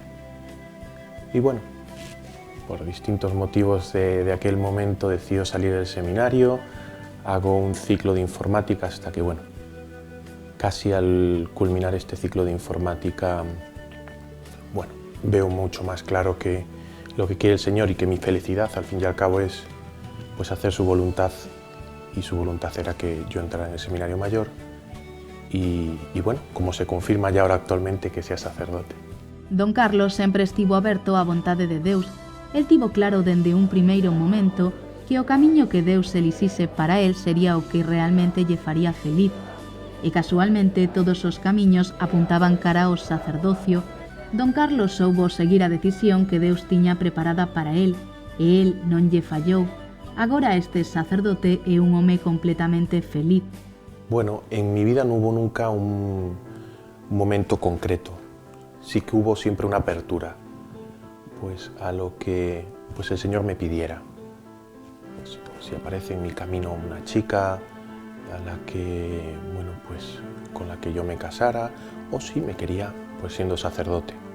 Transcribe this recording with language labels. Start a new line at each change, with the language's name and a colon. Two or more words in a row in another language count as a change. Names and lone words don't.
Spanish: Y bueno, por distintos motivos de aquel momento decido salir del seminario, hago un ciclo de informática hasta que, bueno, casi al culminar este ciclo de informática, bueno, veo mucho más claro que lo que quiere el Señor y que mi felicidad, al fin y al cabo, es pues hacer su voluntad, y su voluntad era que yo entrara en el seminario mayor y bueno, como se confirma ya ahora actualmente, que sea sacerdote.
Galician: Don Carlos sempre estivo aberto á vontade de Deus. El tivo claro dende un primeiro momento que o camiño que Deus elixise para el sería o que realmente lle faría feliz. E casualmente todos os camiños apuntaban cara ao sacerdocio. Don Carlos soubo seguir a decisión que Deus tiña preparada para el, e el non lle fallou. Agora este sacerdote é un home completamente feliz.
Spanish: Bueno, en mi vida no hubo nunca un momento concreto. Sí que hubo siempre una apertura, pues a lo que pues el Señor me pidiera. Pues, si aparece en mi camino una chica a la que, bueno, pues con la que yo me casara, o si me quería, pues siendo sacerdote.